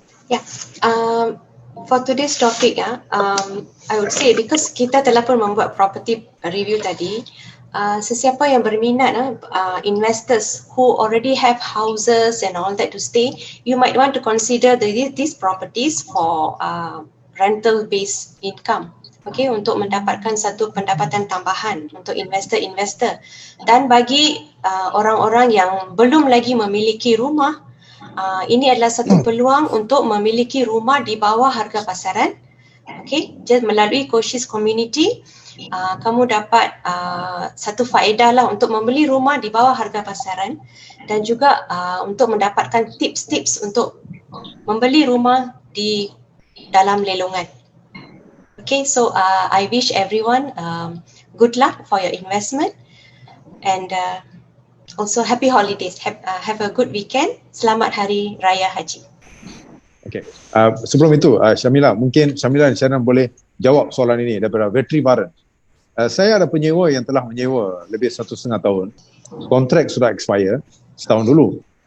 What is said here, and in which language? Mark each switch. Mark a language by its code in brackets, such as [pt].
[en] Yeah, for today's topic, I would say because [ms] kita telah pun membuat property review tadi, sesiapa yang berminat, [en] investors who already have houses and all that to stay, you might want to consider these properties for rental based income. [ms] Okay, untuk mendapatkan satu pendapatan tambahan untuk investor-investor. Dan bagi orang-orang yang belum lagi memiliki rumah, ini adalah satu peluang untuk memiliki rumah di bawah harga pasaran. Okay, jadi melalui Khoshees Community, kamu dapat satu faedah lah untuk membeli rumah di bawah harga pasaran dan juga untuk mendapatkan tips-tips untuk membeli rumah di dalam lelongan. [en] Okay, so I wish everyone good luck for your investment and also happy holidays. Have a good weekend. [ms] Selamat Hari Raya Haji. Okay, sebelum itu Syamilah, mungkin Syamilah dan Sharon boleh jawab soalan ini daripada Vetri Baran. Saya ada penyewa yang telah menyewa lebih 1.5 tahun. Kontrak sudah expire setahun dulu.